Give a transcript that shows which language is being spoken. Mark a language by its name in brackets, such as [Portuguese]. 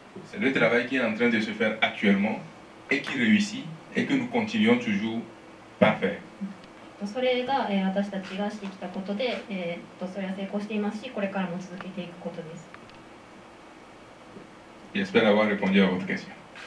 [French] C'est le travail qui est en train de se faire actuellement et qui réussit et que nous continuons toujours par faire. [Japanese] それが、私たちがしてきたことで、それは成功していますし、これからも続けていくことです。 [French] J'espère avoir répondu à votre question.